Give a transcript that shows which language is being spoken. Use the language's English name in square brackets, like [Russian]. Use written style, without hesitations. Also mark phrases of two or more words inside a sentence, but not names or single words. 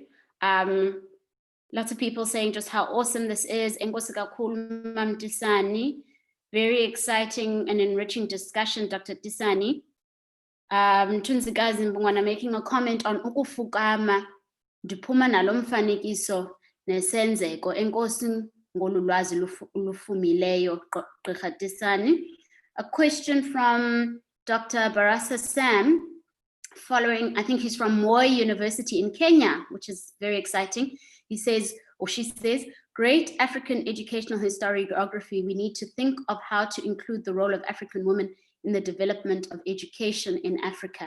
[English] Lots of people saying just how awesome this is. [Xhosa] Enkosi kakhulu, Mam Tisani. [English] Very exciting and enriching discussion, Dr. Tisani. Tunzikazi Mbungwana making a comment on ukufukama. [Xhosa] Ndiphuma nalo mfanekiso nesenzeko. Enkosi ngolu lwazi lufumileyo, Gqirha Tisani. [English] A question from Dr. Barasa Sam, following, I think he's from Moi University in Kenya, which is very exciting. He says, or she says, great African educational historiography. We need to think of how to include the role of African women in the development of education in Africa.